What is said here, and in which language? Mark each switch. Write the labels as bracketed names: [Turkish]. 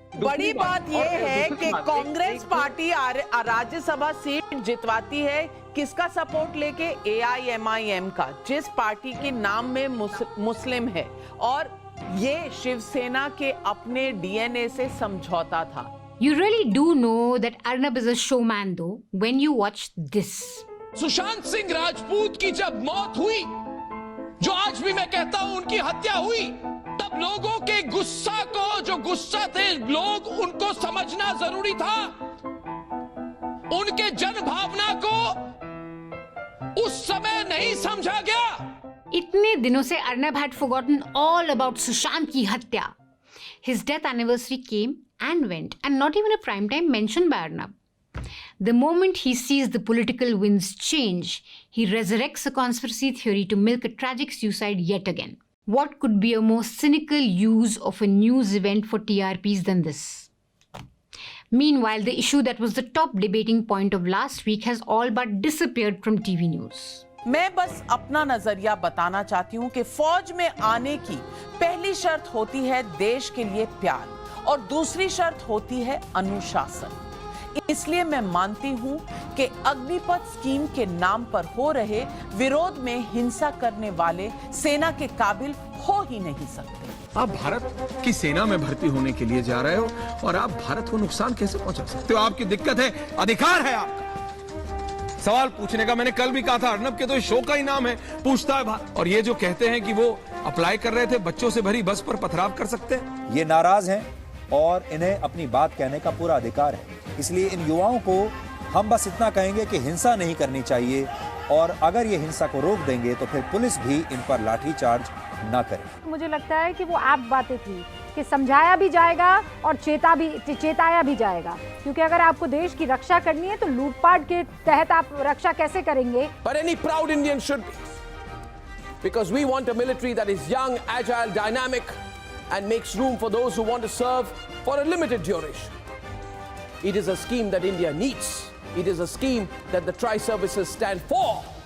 [Hindi] बड़ी बात यह है कि कांग्रेस पार्टी राज्यसभा सीट जितवाती है किसका सपोर्ट लेके? AIMIM का, जिस पार्टी के नाम में मुस्लिम है. और ये शिवसेना के अपने DNA से समझौता था. [English] You really do know that Arnab is a showman though when you watch this. [Hindi] Sushant Singh Rajput की जब मौत हुई, जो आज भी मैं कहता हूं उनकी हत्या हुई, तब लोगों के जो गुस्सा थे लोग, उनको समझना जरूरी था. उनके जन भावना को उस समय नहीं समझा गया. इतने दिनों से [English] Arnab had forgotten all about Sushant [Hindi] की हत्या. [English] His death anniversary came and went and not even a primetime mention by Arnab. The moment he sees the political winds change, he resurrects a conspiracy theory to milk a tragic suicide yet again. What could be a more cynical use of a news event for TRPs than this? Meanwhile, the issue that was the top debating point of last week has all but disappeared from TV news. [Hindi] मैं बस अपना नजरिया बताना चाहती हूँ कि फौज में आने की पहली शर्त होती है देश के लिए प्यार और दूसरी शर्त होती है अनुशासन. इसलिए मैं मानती हूं कि अग्निपथ स्कीम के नाम पर हो रहे विरोध में हिंसा करने वाले सेना के काबिल हो ही नहीं सकते. आप भारत की सेना में भर्ती होने के लिए जा रहे हो और आप भारत को नुकसान कैसे पहुंचा सकते हो? आपकी दिक्कत है, अधिकार है आपका सवाल पूछने का. मैंने कल भी कहा था अर्नब के तो शो का ही नाम है पूछता है भारत. और ये जो कहते हैं कि वो अप्लाई कर रहे थे, बच्चों से भरी बस पर पथराव कर सकते हैं. ये नाराज हैं और इन्हें अपनी बात कहने का पूरा अधिकार है. इसलिए इन युवाओं को हम बस इतना कहेंगे कि हिंसा नहीं करनी चाहिए और अगर ये हिंसा को रोक देंगे तो फिर पुलिस भी इन पर लाठीचार्ज ना करे. मुझे लगता है कि वो आप बातें थी कि समझाया भी जाएगा और चेताया भी जाएगा, क्योंकि अगर आपको देश की रक्षा करनी है तो लूटपाट के तहत आप रक्षा कैसे करेंगे? [English] But any proud Indian should be, because we want a military that is young, agile, dynamic, and makes room for those who want to serve for a limited duration. It is a scheme that India needs. It is a scheme that the tri-services stand for.